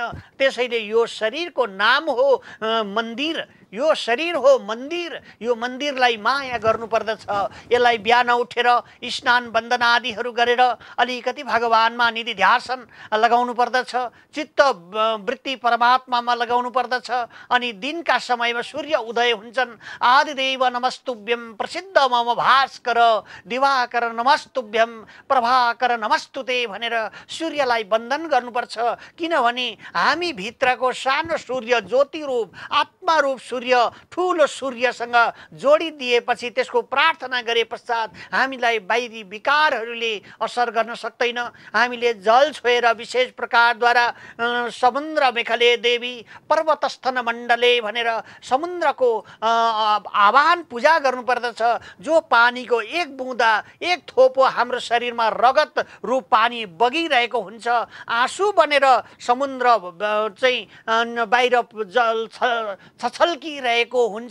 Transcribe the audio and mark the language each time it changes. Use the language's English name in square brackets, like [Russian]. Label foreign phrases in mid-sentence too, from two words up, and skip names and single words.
[Nepali] त्यसैले यो शरीरको नाम हो मन्दिर, यो शरीर हो मन्दिर। यो मन्दिरलाई माया गर्नुपर्दछ। यसलाई बिहान उठेर स्नान वन्दना आदिहरू गरेर अलिकति भगवानमा निधि ध्यान लगाउनु पर्दछ। चित्त वृत्ति परमात्मामा लगाउनु पर्दछ। अनि दिनका समयमा सूर्य उदय हुन्छन्। [Sanskrit] आदिदेव नमस्तुभ्यं प्रसिद्ध मम भास्कर दिवाकर नमस्तुभ्यं प्रभाकर नमस्तुते [Nepali] भनेर सूर्यलाई वन्दन गर्नुपर्छ। किनभने हामी भित्रको सानो सूर्य ज्योति रूप आत्मा रूप सूर्य ठुलो सूर्यसँग जोडिदिएपछि त्यसको प्रार्थना गरे पश्चात हामीलाई बाहिरी विकारहरूले असर गर्न सक्दैन। हामीले जल छोएर विशेष प्रकारद्वारा [Sanskrit] समुद्र मेखले देवी पर्वतस्थन मण्डले [Nepali] भनेर समुद्रको आह्वान पूजा गर्नुपर्दछ। जो पानीको एक बुँदा एक थोपो हाम्रो शरीरमा रगत रूप पानी बगिरहेको हुन्छ, आँसु बनेर समुद्र चाहिँ बाहिर जल छछल्की सकिरहेको हुन्छ।